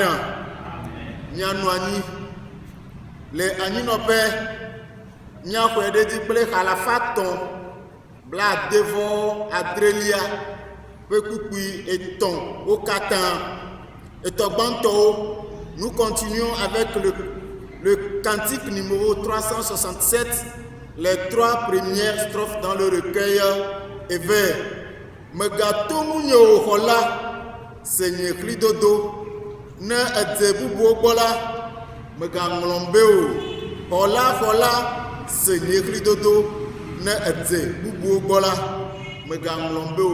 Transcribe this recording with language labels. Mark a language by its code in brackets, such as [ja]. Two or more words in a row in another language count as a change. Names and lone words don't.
[ee] Nyanu anyi le anyi no pe miaxɔe ɖe dzi kple xalafatɔ̃ blaadevɔ adrelia ƒe kpukpui etɔ̃ wo katã. Etɔ̃ gbãtɔwo. [fr] Nous continuons avec le cantique numéro 367, les 3 premières strophes dans le recueil Ever. [ee] Megatomu nye wò xɔ la, se nye ɣlidodo, ne edze bubuwo gbɔ la, megaŋlɔm be o. Xɔ la, se nye ɣlidodo, ne edze bubuwo gbɔ la, megaŋlɔm be o.